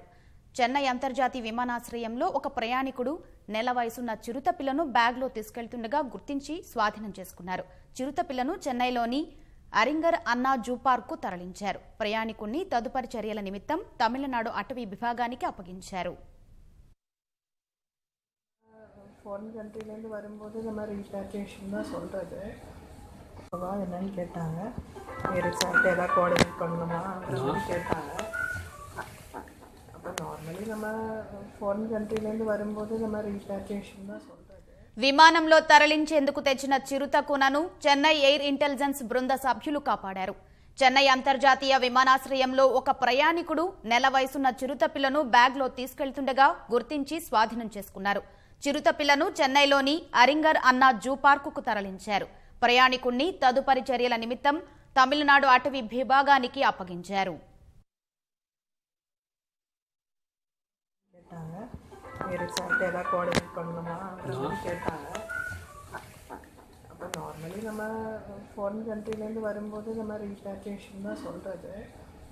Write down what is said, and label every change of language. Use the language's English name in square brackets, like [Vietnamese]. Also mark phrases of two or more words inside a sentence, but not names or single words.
[Telugu] చెన్నై అంతర్జాతీయ విమానాశ్రయంలో ఒక ప్రయాణికుడు నెల వయసున్న చిరుత పిల్లను బ్యాగ్లో తీసుకెళ్తుండగా గుర్తించి స్వాధీనం చేసుకున్నారు. చిరుత పిల్లను చెన్నైలోని అరింగర్ అన్నా [English] zoo park [Telugu] కు తరలించారు. ప్రయాణికుడిని తదుపరి చర్యల నిమిత్తం తమిళనాడు అటవీ విభాగానికి అప్పగించారు. [English] foreign country [Tamil] வரும்போது இந்த மாதிரி ரீபாட்ரியேஷன் தான் சொல்கிறது. அப்போவா என்னன்னு கேட்டாங்க, ரிசார்ட் ஏதாவது கோஆர்டினேட் பண்ணணுமா அப்படின்னு கேட்டாங்க. அப்போ நார்மலி நம்ம [English] foreign country [Tamil] வரும்போது இந்த மாதிரி ரீபாட்ரியேஷன் தான் சொல்கிறது. [Telugu] విమానంలో తరలించేందుకు తెచ్చిన చిరుత కూనను చెన్నై [English] air intelligence [Telugu] బృంద సభ్యులు కాపాడారు. చెన్నై అంతర్జాతీయ విమానాశ్రయంలో ఒక ప్రయాణికుడు నెల వయసున్న చిరుత పిల్లను బ్యాగ్లో తీసుకెళ్తుండగా గుర్తించి స్వాధీనం చేసుకున్నారు. చిరుత పిల్లను చెన్నైలోని అరింగర్ అన్నా [English] zoo park [Telugu] కు తరలించారు. ప్రయాణికుడిని తదుపరి చర్యల నిమిత్తం తమిళనాడు అటవీ విభాగానికి అప్పగించారు. [Tamil] ரிசார்ட் ஏதாவது கோஆர்டினேட் பண்ணணுமா அப்படின்னு கேட்டாங்க. அப்போ நார்மலி நம்ம [English] foreign country [Tamil] வரும்போது இந்த மாதிரி ரீபாட்ரியேஷன் தான் சொல்கிறது.